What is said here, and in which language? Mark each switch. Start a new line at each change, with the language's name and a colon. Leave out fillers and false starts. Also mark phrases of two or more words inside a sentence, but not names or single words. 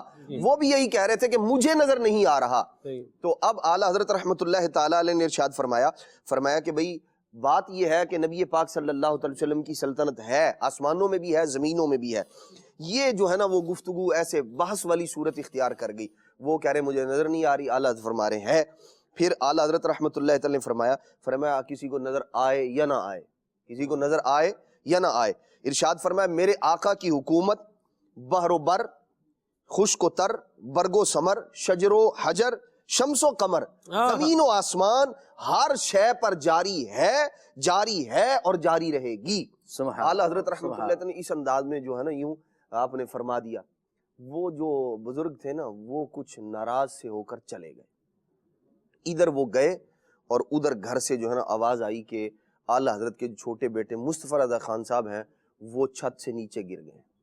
Urdu: وہ بھی یہی کہہ رہے تھے کہ مجھے نظر نہیں آ رہا. تو اب اعلیٰ حضرت
Arabic: رحمۃ اللہ تعالیٰ علیہ
Urdu: نے ارشاد فرمایا کہ بھئی بات یہ ہے کہ نبی پاک
Arabic: صلی اللہ علیہ وسلم
Urdu: کی سلطنت ہے، آسمانوں میں بھی ہے، زمینوں میں بھی ہے. یہ جو ہے نا وہ گفتگو ایسے بحث والی صورت اختیار کر گئی. وہ کہہ رہے مجھے نظر نہیں آ رہی، اعلیٰ حضرت فرما رہے ہیں. پھر اعلیٰ حضرت
Arabic: رحمۃ اللہ تعالی
Urdu: نے فرمایا کسی کو نظر آئے یا نہ آئے، کسی کو نظر آئے یا نہ آئے، ارشاد فرمایا میرے آقا کی حکومت بحر و بر، خشک و تر، برگ و ثمر، شجر و حجر، شمس و قمر، زمین و آسمان، ہر شے پر جاری ہے اور جاری رہے گی. اعلیٰ حضرت
Arabic: رحمۃ اللہ تعالی
Urdu: نے اس انداز میں جو ہے نا یوں آپ نے فرما دیا. وہ جو بزرگ تھے نا وہ کچھ ناراض سے ہو کر چلے گئے. ادھر وہ گئے اور ادھر گھر سے جو ہے نا آواز آئی کہ اعلیٰ حضرت کے چھوٹے بیٹے مصطفیٰ رضا خان صاحب ہیں، وہ چھت سے نیچے گر گئے.